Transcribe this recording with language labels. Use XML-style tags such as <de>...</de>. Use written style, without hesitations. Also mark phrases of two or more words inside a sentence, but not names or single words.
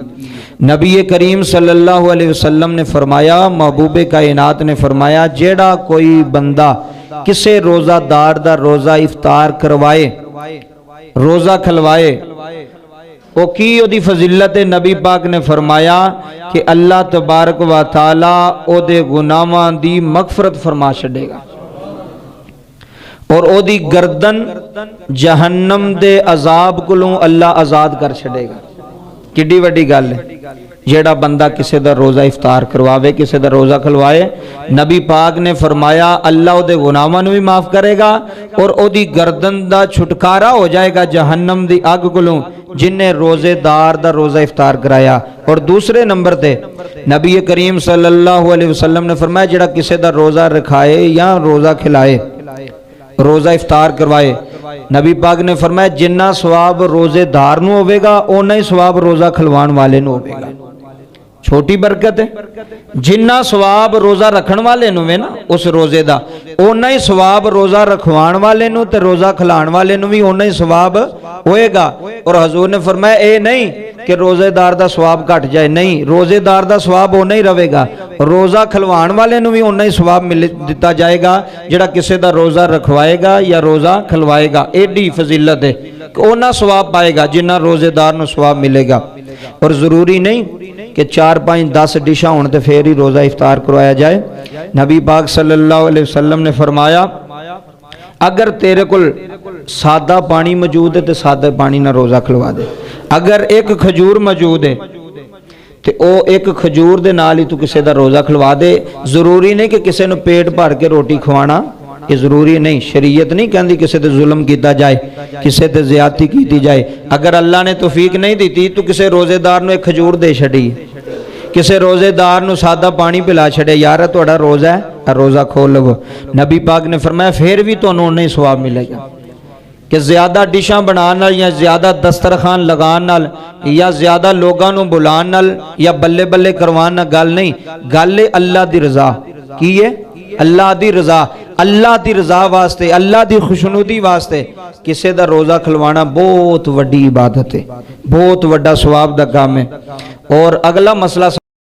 <pa>نبی کریم</pa> <ar>صلی اللہ علیہ وسلم</ar> <pa>نے فرمایا، محبوب کائنات نے فرمایا، جیڑا کوئی بندہ کسے روزہ دار دا روزہ افطار کروائے، روزہ کھلوائے، وہ کی او دی فضیلت ہے؟ نبی پاک نے فرمایا کہ اللہ تبارک و تعالی او دے گناہاں دی مغفرت فرما چھڈے گا اور او دی گردن جہنم دے عذاب کولوں اللہ آزاد کر چھڈے گا۔ کڈی وڈی گل ہے۔ جیڑا بندہ کسے دا روزہ افطار کرواوے، کسے دا روزہ کھلوائے، نبی پاک نے فرمایا اللہ او دے گناہاں نوں بھی معاف کرے گا اور او دی گردن دا چھٹکارا ہو جائے گا جہنم دی اگ کولوں، جن نے روزے دار دا روزہ افطار کرایا۔ اور دوسرے نمبر تے نبی کریم</pa> <ar>صلی اللہ علیہ وسلم</ar> <pa>نے فرمایا جیڑا کسے دا روزہ رکھائے یا روزہ کھلائے، روزہ افطار کروائے، نبی پاک نے فرمایا جنہ ثواب روزے دار نو ہوئے گا اونا ہی ثواب روزہ کھلوان والے نو ہوئے گا۔ چھوٹی برکت ہے۔ جنہ ثواب روزہ رکھن والے نو ہے نا اس روزے دا، اونا ہی ثواب روزہ رکھوان والے نو تے روزہ کھلان والے نو بھی اونا ہی ثواب ہوئے گا۔ اور حضور نے فرمایا اے نہیں کہ روزے دار دا ثواب گھٹ جائے، نہیں، روزے دار دا ثواب اونا ہی رہے گا، روزہ کھلوان والے نو بھی اونا ہی ثواب مل دیتا جائے گا جڑا کسے دا روزہ رکھوائے گا یا روزہ کھلوائے گا۔ ایڈی فضیلت ہے کہ اونا ثواب پائے گا جنہ روزے دار نو ثواب ملے گا۔ اور ضروری نہیں کہ 4 5 10 ڈشاں ہون تے پھر ہی روزہ افطار کروایا جائے۔ نبی پاک</pa> <ar>صلی اللہ علیہ وسلم</ar> <pa>نے فرمایا اگر تیرے کل سادہ پانی موجود ہے تو سادہ پانی نہ روزہ کھلوا دے، اگر ایک کھجور موجود ہے تو او ایک کھجور دے نال ہی تو کسے دا روزہ کھلوا دے۔ ضروری نہیں کہ کسے نو پیٹ بھر کے روٹی کھوانا، یہ ضروری نہیں، شریعت نہیں کہندی کسے تے ظلم کیتا جائے، کسے تے زیادتی کیتی جائے۔ اگر اللہ نے توفیق نہیں دیتی تو کسے روزے دار نو ایک کھجور دے چھڑی، کسے روزے دار نو سادہ پانی پلا چھڑے، یار تہاڈا روزہ ہے روزہ کھول لو۔ نبی پاک نے فرمایا پھر بھی تانوں نہیں ثواب ملے گا کہ زیادہ ڈشاں بنان نال یا زیادہ دسترخوان لگان نال یا زیادہ لوگاں نو بلان نال یا بلے بلے کروان نال گل نہیں، گل ہے اللہ دی رضا کی ہے، اللہ دی رضا، اللہ دی رضا واسطے، اللہ دی خوشنودی واسطے کسے دا روزہ کھلوانا بہت وڈی عبادت ہے، بہت وڈا ثواب دا کام ہے۔ اور اگلا مسئلہ</pa>